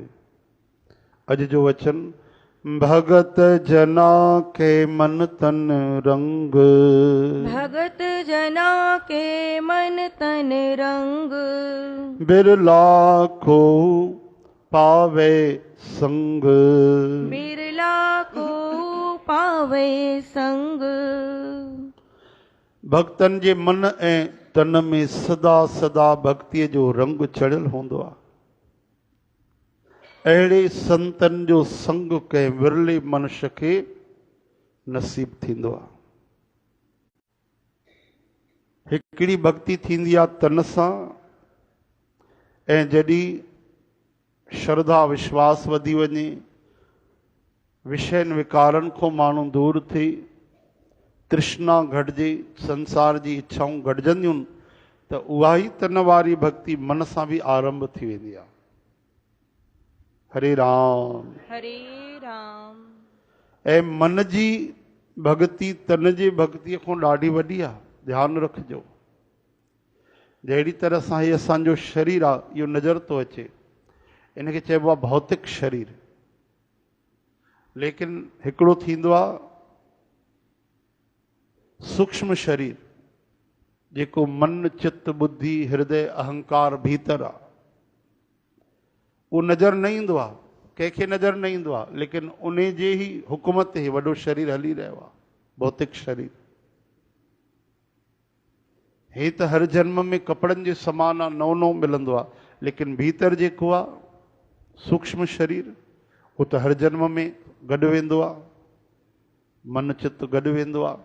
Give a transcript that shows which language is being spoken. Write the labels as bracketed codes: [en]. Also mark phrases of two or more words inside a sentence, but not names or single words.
[sd] अज जो वचन, [pa] ਭਗਤ ਜਨਾ ਕੇ ਮਨ ਤਨ ਰੰਗ। ਭਗਤ ਜਨਾ ਕੇ ਮਨ ਤਨ ਰੰਗ। ਬਿਰਲਾ ਕੋ ਪਾਵੈ ਸੰਗ। ਬਿਰਲਾ ਕੋ ਪਾਵੈ ਸੰਗ। [sd] भक्तन जे मन ऐं तन में सदा सदा भक्ति जो रंग चढ़ियल हूंदो आहे। अहिड़े संतन जो संग कंहिं विरले मनुष्य खे नसीब थींदो आहे। हिकिड़ी भक्ति थींदी आहे तन सां, ऐं जॾहिं श्रद्धा विश्वास वधी वञे, विषयनि विकारनि खां माण्हू दूर थिए, तृष्णा घटिजे, संसार जी इच्छाऊं घटिजंदियूं त उहा ई तन वारी भक्ति मन सां बि आरंभ थी वेंदी आहे। हरे राम हरे राम। ऐं मन जी भक्ति तन जी भक्तिअ खां ॾाढी वॾी आहे। ध्यानु रखिजो। जहिड़ी तरह सां हीअ असांजो शरीर आहे, इहो नज़र थो अचे, इनखे चइबो आहे भौतिक शरीर। लेकिन हिकिड़ो थींदो आहे सूक्ष्म शरीर, जेको मन चित्त बुद्धि हृदय अहंकार भीतर आहे। उहो नज़र न ईंदो आहे, कंहिंखे नज़र न ईंदो आहे, लेकिन उन जे ई हुकुम ते वॾो शरीर हली रहियो आहे, भौतिक शरीर। हे त हर जन्म में कपिड़नि जे समान आहे, नओं नओं मिलंदो आहे, लेकिन भीतर जेको आहे सूक्ष्म शरीर, उहो त हर जन्म में गॾु वेंदो आहे, मन चित्त गॾु वेंदो आहे।